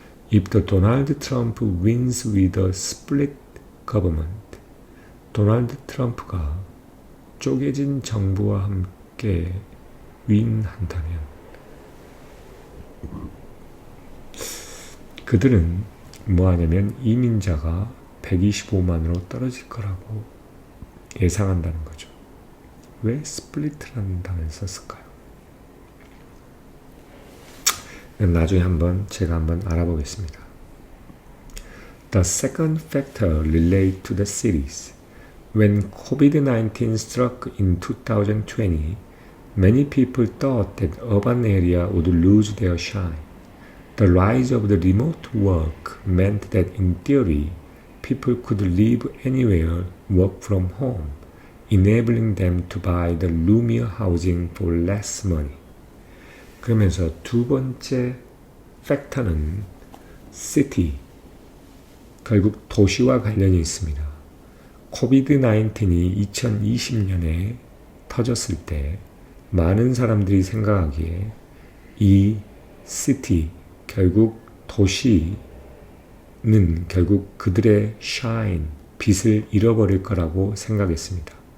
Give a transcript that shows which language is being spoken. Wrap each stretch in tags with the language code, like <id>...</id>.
<en>If the Donald Trump wins with a split government,</en> <ko>도널드 트럼프가 쪼개진 정부와 함께 윈한다면 그들은 뭐하냐면 이민자가 125만으로 떨어질 거라고 예상한다는 거죠. 왜 스플리트라는 단어를 썼을까요? 나중에 제가 한번 알아보겠습니다.</ko> <en>The second factor relates to the cities. When COVID-19 struck in 2020, many people thought that urban areas would lose their shine. The rise of the remote work meant that in theory, people could live anywhere, work from home, enabling them to buy the roomier housing for less money.</en> <ko>그러면서 두 번째 팩터는 city, 결국 도시와 관련이 있습니다. 코비드-19이 2020년에 터졌을 때 많은 사람들이 생각하기에 이 city, 결국 도시는 결국 그들의 shine, 빛을 잃어버릴 거라고 생각했습니다.</ko>